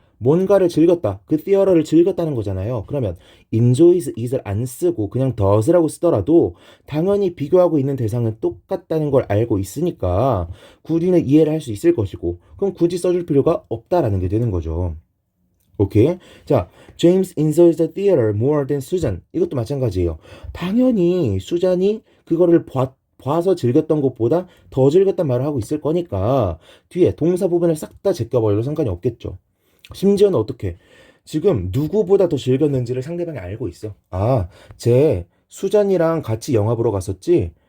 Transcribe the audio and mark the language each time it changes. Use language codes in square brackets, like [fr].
[ko] 뭔가를 즐겼다. 그 theater를 즐겼다는 거잖아요. 그러면 [en] enjoys it [ko] 을 안 쓰고 그냥 does라고 쓰더라도 당연히 비교하고 있는 대상은 똑같다는 걸 알고 있으니까 굳이는 이해를 할 수 있을 것이고 그럼 굳이 써줄 필요가 없다라는 게 되는 거죠. 오케이? 자, [en] James enjoys the theater more than Susan. [ko] 이것도 마찬가지예요. 당연히 수잔이 그거를 봐서 즐겼던 것보다 더 즐겼단 말을 하고 있을 거니까 뒤에 동사 부분을 싹 다 제껴버려도 상관이 없겠죠. 심지어는 어떻게 지금 누구보다 더 즐겼는지를 상대방이 알고 있어. 아, 쟤 수잔이랑 같이 영화 보러 갔었지?